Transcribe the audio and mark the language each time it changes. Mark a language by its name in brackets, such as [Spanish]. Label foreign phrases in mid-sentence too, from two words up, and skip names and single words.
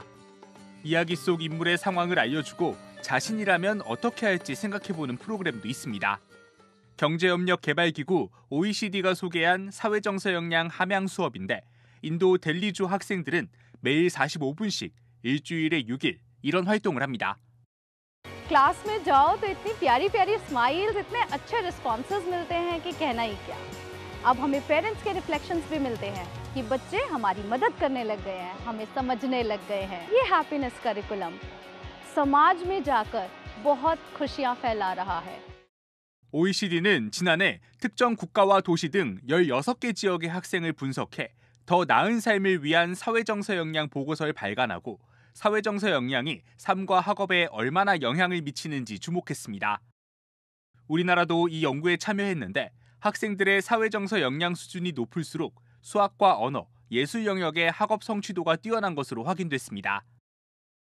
[Korean] 이야기 속 인물의 상황을 알려주고 자신이라면 어떻게 할지 생각해보는 프로그램도 있습니다. 경제협력개발기구 OECD가 소개한 사회정서 역량 함양 수업인데, 인도 델리주 학생들은 매일 45분씩 일주일에 6일 이런 활동을 합니다. [Hindi] क्लास में जाओ तो इतनी प्यारी प्यारी स्माइल्स, इतने अच्छे रिस्पॉन्सेज मिलते हैं कि कहना ही क्या। अब हमें पेरेंट्स के रिफ्लेक्शंस भी मिलते हैं कि बच्चे हमारी मदद करने लग गए हैं, हमें समझने लग गए हैं। ये [English] happiness curriculum [Hindi] समाज में जाकर बहुत खुशियां फैला रहा है। [Korean] OECD는 지난해 특정 국가와 도시 등 16개 지역의 학생을 분석해 더 나은 삶을 위한 사회정서 역량 보고서를 발간하고 사회정서 역량이 삶과 학업에 얼마나 영향을 미치는지 주목했습니다. 우리나라도 이 연구에 참여했는데 학생들의 사회정서 역량 수준이 높을수록 수학과 언어, 예술 영역의 학업 성취도가 뛰어난 것으로 확인됐습니다.